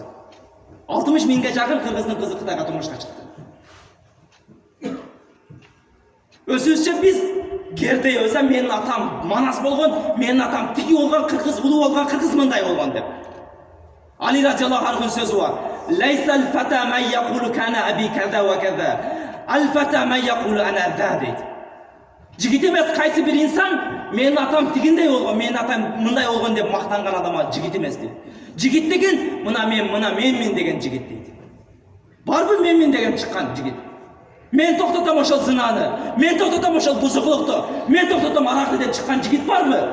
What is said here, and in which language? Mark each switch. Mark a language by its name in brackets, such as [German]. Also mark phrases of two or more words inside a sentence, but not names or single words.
[Kyrgyz] 60 миңге жакын кыргыздын кызы Кытайга турмушка чыкты. Өзүбүзчө биз кердейбиз, менин атам Манас болгон, менин атам тиги болгон, кыргыз улуу болгон, кыргыз мындай болгон деп. Али [Arabic] رضي الله عنه [Kyrgyz] сөзү бар. [Arabic] ليس الفتى من يقول كان أبي كذا وكذا. الفتى من يقول أنا ذا дейт. [Kyrgyz] Жигит эмес кайсы бир инсан менин атам тигиндей болгон, менин атам мындай болгон деп мактанган адам жигит эмес дейт. Жигит деген менмин деген жигит дейт. Барбы менмин деген чыккан жигит. Мен токтотом ошол зынаны, мен токтотом ошол бузуклукту, мен токтотом аракты деп чыккан жигит барбы?